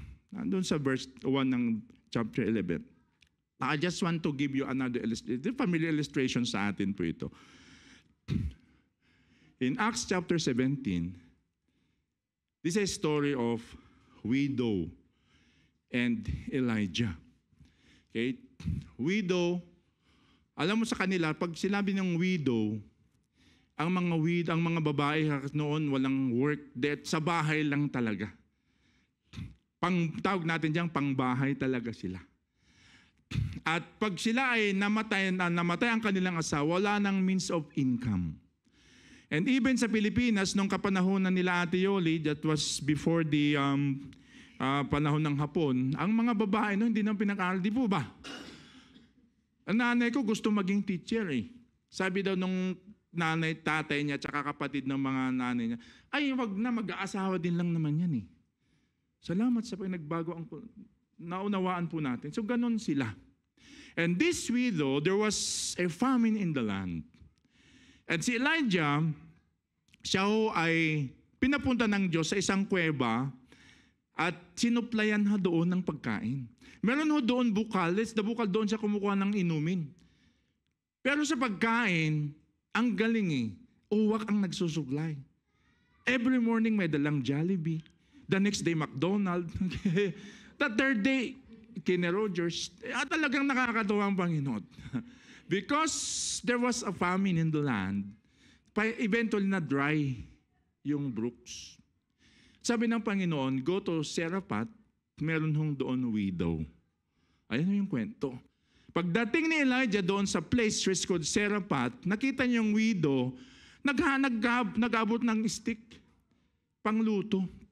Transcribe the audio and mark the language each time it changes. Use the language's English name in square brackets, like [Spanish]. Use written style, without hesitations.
[Filipino] Nandun sa verse 1 ng chapter 11. [English] I just want to give you another illustration. Familiar illustration [Filipino] sa atin po ito. [English] In Acts chapter 17, this is a story of widow and Elijah. Okay? [Filipino] Widow, alam mo sa kanila, pag sinabi ng widow, ang mga babae noon walang work, sa bahay lang talaga. Tawag natin diyang pangbahay talaga sila. At pag sila ay namatay ang kanilang asawa, wala nang [English] means of income. And even [Filipino] sa Pilipinas, nung kapanahonan nila Ate Yoli, [English] that was before the [Filipino] panahon ng Hapon, ang mga babae no, hindi nang pinag-aaral. Di po ba? Ang nanay ko gusto maging teacher eh. Sabi daw nung nanay, tatay niya, tsaka kapatid ng mga nanay niya, ay wag na, mag-aasawa din lang naman yan eh. Salamat sa pinagbago ang naunawaan po natin. So ganun sila. [English] And this widow, there was a famine in the land. [Filipino] And si Elijah, siya ho ay pinapunta ng Diyos sa isang kuweba at sinuplayan ha doon ng pagkain. Meron ho doon bukal, doon siya kumukuha ng inumin. Pero sa pagkain, ang galing eh, uwak ang nagsusuglay. [English] Every morning [Filipino] may dalang [English] Jollibee. The next day, McDonald's. The third day, Kine Rogers. [Filipino] Talagang nakakatuwa ang Panginoon. [English] Because there was a famine in the land, eventually [Filipino] na dry yung [English] brooks. [Filipino] Sabi ng Panginoon, [English] go to [Filipino] Seraphat, meron hong doon widow. Ayan yung kwento. Pagdating ni Elijah doon sa [English] place called [Filipino] Seraphat, nakita niya yung widow, nag-abot ng stick, pangluto.